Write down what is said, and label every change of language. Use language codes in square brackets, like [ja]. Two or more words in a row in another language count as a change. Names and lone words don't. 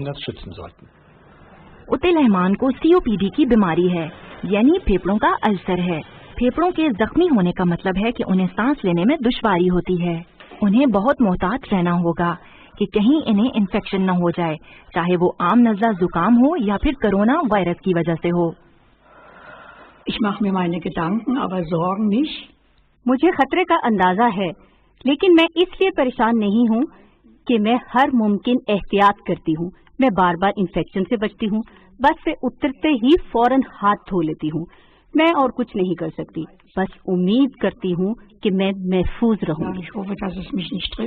[ur] اتل احمان کو COPD کی بیماری ہے، یعنی پھیپڑوں کا السر ہے۔ پھیپڑوں کے زخمی ہونے کا مطلب ہے کہ انہیں سانس لینے میں دشواری ہوتی ہے۔ انہیں بہت محتاط رہنا ہوگا کہ کہیں انہیں انفیکشن نہ ہو جائے، چاہے وہ عام نزلہ زکام ہو یا پھر [en] corona virus [ur] کی وجہ سے ہو۔ [de] Ich mache mir meine Gedanken, aber Sorgen nicht. [ur] مجھے خطرے کا اندازہ ہے، لیکن میں اس لیے پریشان نہیں ہوں کہ میں ہر ممکن احتیاط کرتی ہوں۔ میں بار بار انفیکشن سے بچتی ہوں، بس سے اترتے ہی فوراً ہاتھ دھو لیتی ہوں۔ میں اور کچھ نہیں کر سکتی، بس امید کرتی ہوں کہ میں محفوظ رہوں گی۔